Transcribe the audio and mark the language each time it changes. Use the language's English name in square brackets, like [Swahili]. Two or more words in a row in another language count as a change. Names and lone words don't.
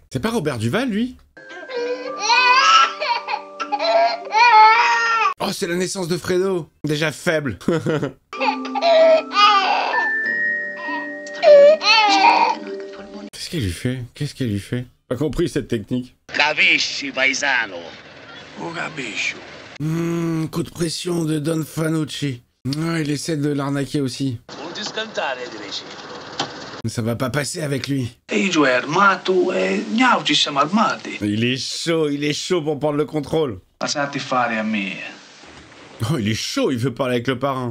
[French] C'est pas Robert Duval, lui? Oh, c'est la naissance de Fredo. Déjà faible. Qu'est-ce qu'elle lui fait? Qu'est-ce qu'elle lui fait? Pas compris cette technique. [Italian] Capisci, paesano? Oh, capisci. [French] Coup de pression de Don Fanucci. Ah, il essaie de l'arnaquer aussi. Mais ça va pas passer avec lui. Il est chaud pour prendre le contrôle. Oh, il est chaud, il veut parler avec le parrain.